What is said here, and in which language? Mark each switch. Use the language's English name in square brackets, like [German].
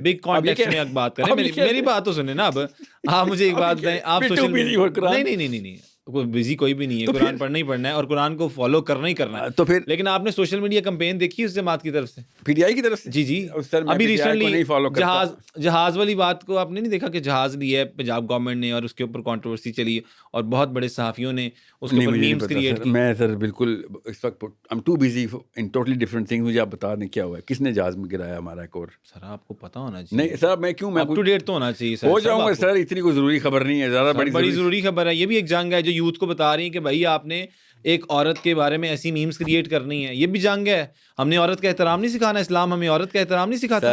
[Urdu] Big context میں ایک بات کریں, میری بات تو سنیں نا. اب آپ مجھے ایک بات بتائیں, آپ سوشل نہیں بزی کوئی بھی نہیں ہے, قرآن پڑھنا ہی پڑھنا ہے اور قرآن کو فالو کرنا ہی کرنا ہے. تو پھر لیکن آپ نے سوشل میڈیا کمپین دیکھی اس جماعت کی طرف سے, پی ٹی آئی کی طرف سے؟ جی ابھی ریسنٹلی جہاز والی بات کو آپ نے نہیں دیکھا کہ جہاز لیا ہے پنجاب گورنمنٹ نے اور اس کے اوپر کنٹروورسی چلی اور بہت بڑے صحافیوں نے اس کے اوپر میمز کریٹ کی. میں سر بالکل اس وقت [English] I'm too busy in totally different things. [Urdu] مجھے آپ بتا دیں کیا ہوا ہے, کس نے جہاز میں گرایا ہمارا ایک اور. سر آپ کو پتا ہونا چاہیے. نہیں سر میں کیوں, میں اپ ٹو ڈیٹ تو ہونا چاہیے. ہو جاؤں گا سر, اتنی کوئی ضروری خبر نہیں ہے, زیادہ بڑی ضروری خبر ہے. یہ بھی ایک جنگ ہے جو یوتھ کو بتا رہی ہے کہ بھائی آپ نے ایک عورت کے بارے میں ایسی میمز کریٹ کرنی ہے. یہ بھی جنگ ہے. ہم نے عورت کا احترام نہیں سکھانا, اسلام ہمیں عورت کا احترام نہیں سکھاتا.